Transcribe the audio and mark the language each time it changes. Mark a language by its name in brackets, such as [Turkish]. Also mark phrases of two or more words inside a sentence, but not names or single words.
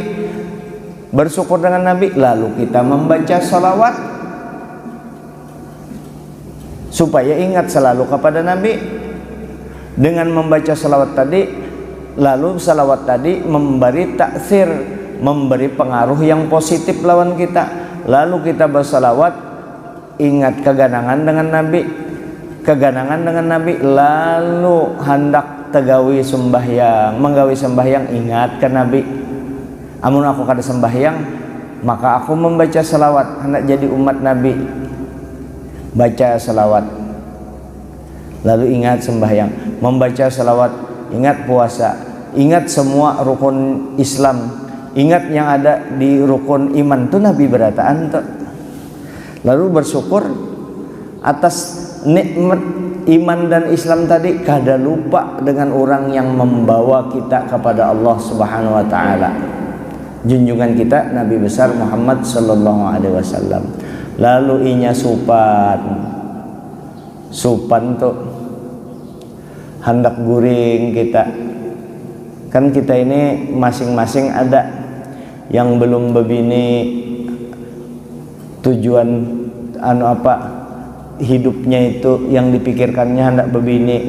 [Indonesian] Bersyukur dengan Nabi, lalu kita membaca salawat supaya ingat selalu kepada Nabi. Dengan membaca salawat tadi, lalu salawat tadi memberi taksir, memberi pengaruh yang positif lawan kita. Lalu kita bersalawat, ingat keganangan dengan Nabi, keganangan dengan Nabi, [Banjar] lalu hendak tegawi sembahyang, menggawi sembahyang, ingat ke Nabi. Amun aku kada sembahyang, maka aku membaca salawat, hendak jadi umat Nabi, baca salawat, lalu ingat sembahyang, membaca salawat, ingat puasa, ingat semua rukun Islam, ingat yang ada di rukun iman tuh Nabi berataan tuh. [Indonesian] Lalu bersyukur atas nikmat iman dan Islam tadi, kada lupa dengan orang yang membawa kita kepada Allah [Arabic] Subhanahu wa taala, [Indonesian] junjungan kita Nabi besar Muhammad [Arabic] sallallahu alaihi wasallam. [Banjar] Lalu inya supan tuh hendak guring kita. [Indonesian] Kan kita ini masing-masing ada yang belum begini tujuan hidupnya itu yang dipikirkannya hendak begini.